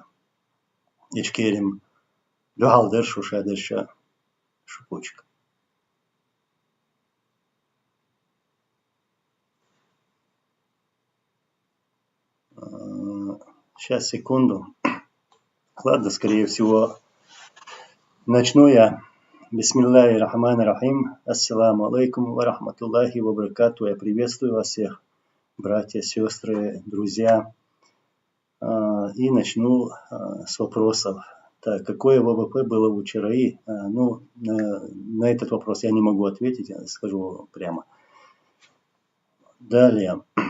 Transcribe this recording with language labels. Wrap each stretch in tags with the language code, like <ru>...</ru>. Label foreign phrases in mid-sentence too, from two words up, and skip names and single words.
<ru>Ичкерим люхалдер шушадерша шукучка. Сейчас, секунду. Ладно, скорее всего, начну я.</ru> <ar>بسم الله الرحمن الرحيم. السلام عليكم ورحمة الله وبركاته.</ar> <ru>Я приветствую вас всех, братья, сестры, друзья. И начну с вопросов. Так, какое ВВП было у ЧРИ? На этот вопрос я не могу ответить, я скажу прямо. Далее.</ru>